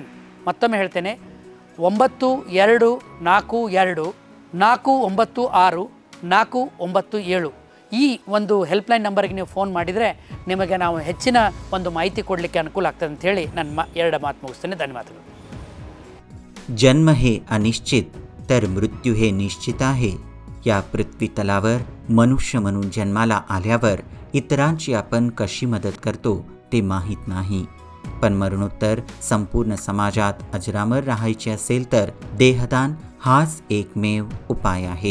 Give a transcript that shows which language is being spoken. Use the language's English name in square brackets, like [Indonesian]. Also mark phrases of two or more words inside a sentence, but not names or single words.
[Kannada] ಮತ್ತೊಮ್ಮೆ ಹೇಳ್ತೇನೆ, 9242496497. ಈ ಒಂದು [English] helpline number [Kannada] ನೀವು ಫೋನ್ ಮಾಡಿದರೆ ನಿಮಗೆ ನಾವು ಹೆಚ್ಚಿನ ಒಂದು ಮಾಹಿತಿ ಕೊಡಲಿಕ್ಕೆ ಅನುಕೂಲ ಆಗ್ತದೆ ಅಂತ ಹೇಳಿ ನನ್ನ 2 ಮಾತು ಮುಗಿಸ್ತೇನೆ. ಧನ್ಯವಾದಗಳು. [Marathi] जन्म हे अनिश्चित तर मृत्यू हे निश्चित आहे. या पृथ्वी तलावर मनुष्य म्हणून जन्माला आल्यावर इतरांची आपण कशी मदत करतो ते माहीत नाही. पण मरणोत्तर संपूर्ण समाजात अजरामर राहायचे असेल तर देहदान हाच एकमेव उपाय आहे.